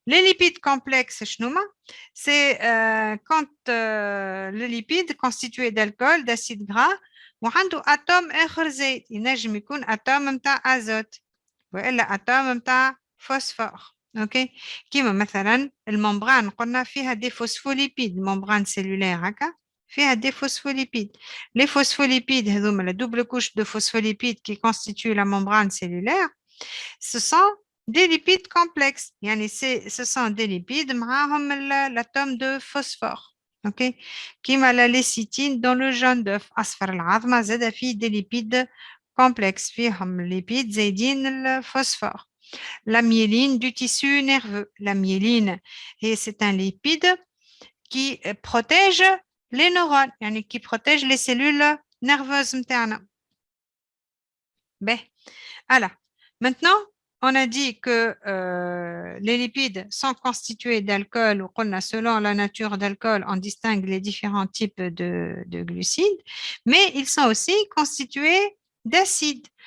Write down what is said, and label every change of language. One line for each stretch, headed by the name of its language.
French: Les lipides complexes, c'est quand le lipide constitué d'alcool, d'acide gras,
Arabic: وعنده atome آخر زيت ينجم يكون atome متاع azote وإلا atome متاع phosphore. OK? كيما مثلا الممبران قلنا فيها des phospholipides, membrane cellulaire هكا فيها des phospholipides.
French: Les phospholipides, la double couche de phospholipides qui constitue la membrane cellulaire, ce sont des lipides complexes. Ce sont des lipides معاهم l'atome de phosphore. OK? كيما la lécithine dans le jaune d'œuf.
Arabic: أصفر العظمة زاد فيه des lipides complexes. فيهم lipides زايدين الفوسفور.
French: La myéline du tissu nerveux. La myéline, c'est un lipide qui protège les neurones, qui protège les cellules nerveuses. Ben, alors, maintenant, on a dit que les lipides sont constitués d'alcool, ou selon la nature d'alcool, on distingue les différents types de glucides, mais ils sont aussi constitués d'acides.